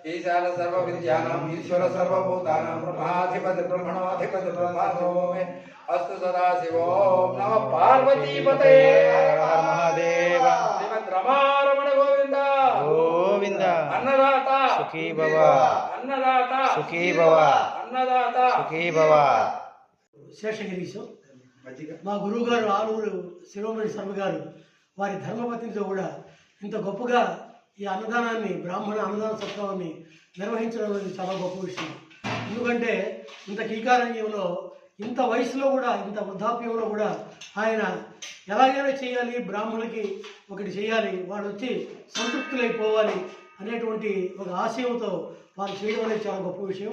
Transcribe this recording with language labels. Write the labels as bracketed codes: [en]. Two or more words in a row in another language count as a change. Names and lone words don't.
[sa] ईशान सर्वविद्यानां ईश्वर सर्वभूतानां ब्रह्माधिपति ब्रह्मणोऽधिपति ब्रह्मास्मि। अस्तु सदाशिव। नमः पार्वतीपते महादेव। श्रीमद् रमारमण गोविंद गोविंद। अन्नदाता सुखी भव, अन्नदाता सुखी भव, अन्नदाता सुखी भव। [te] శేషగిరీశం మా గురువు గారు ఆలూరు శిరోమణి శర్మ గారు వారి ధర్మపత్నితో కూడా ఇంత గొప్పగా ఈ అన్నదానాన్ని బ్రాహ్మణ అన్నదాన సత్రాన్ని నిర్వహించడం అనేది చాలా గొప్ప విషయం. ఎందుకంటే ఇంత కీకారణ్యంలో ఇంత వయసులో కూడా ఇంత వృద్ధాప్యంలో కూడా ఆయన ఎలాగైనా చేయాలి, బ్రాహ్మణులకి ఒకటి చేయాలి, వాడు వచ్చి సంతృప్తులైపోవాలి అనేటువంటి ఒక ఆశయంతో వారు చేయడం అనేది చాలా గొప్ప విషయం.